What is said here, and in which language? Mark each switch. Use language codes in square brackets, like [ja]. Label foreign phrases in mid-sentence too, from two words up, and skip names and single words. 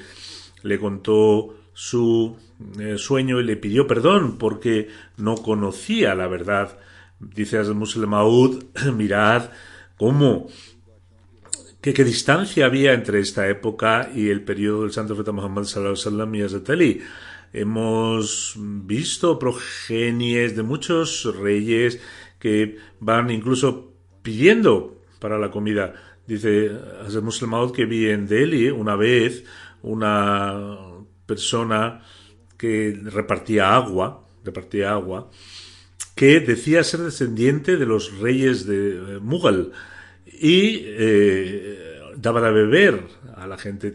[es] Le contó su sueño y le pidió perdón porque no conocía la verdad. Dice Hazrat Musleh Maud, mirad qué distancia había entre esta época y el periodo del Santo Profeta Muhammad [ar] صلى الله عليه وسلم [es] y Hazrat Ali. Hemos visto progenies de muchos reyes que van incluso pidiendo para la comida. Dice Hazrat Musleh Maud que vi en Delhi una vez una persona que repartía agua, que decía ser descendiente de los reyes de Mughal y daba de beber a la gente.